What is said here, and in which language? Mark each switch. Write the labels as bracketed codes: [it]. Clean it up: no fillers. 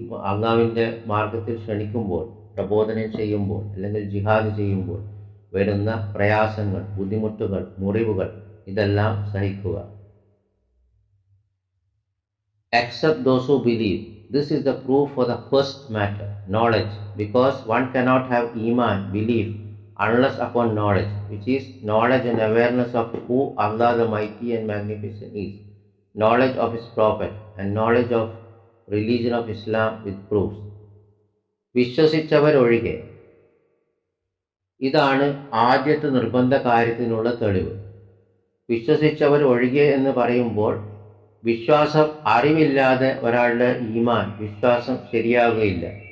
[ml] അള്ളാഹുവിൻ്റെ മാർഗത്തിൽ ക്ഷണിക്കുമ്പോൾ, പ്രബോധനം ചെയ്യുമ്പോൾ, അല്ലെങ്കിൽ ജിഹാദ് ചെയ്യുമ്പോൾ വരുന്ന പ്രയാസങ്ങൾ, ബുദ്ധിമുട്ടുകൾ, മുറിവുകൾ, ഇതെല്ലാം സഹിക്കുക. [en] Except those who believe. This is the proof for the first matter, knowledge, because one cannot have iman, belief, unless upon knowledge, which is knowledge and awareness of who Allah the Mighty and Magnificent is, knowledge of His Prophet, and knowledge of religion of Islam with proofs. [ml] വിശ്വസിച്ചവർ ഒഴികെ. ഇതാണ് ആദ്യത്തെ നിർബന്ധ കാര്യത്തിനുള്ള തെളിവ്. വിശ്വസിച്ചവർ ഒഴികെ എന്ന് പറയുമ്പോൾ, വിശ്വാസം, അറിവില്ലാതെ ഒരാളുടെ ഈമാൻ, വിശ്വാസം ശരിയാവുകയില്ല.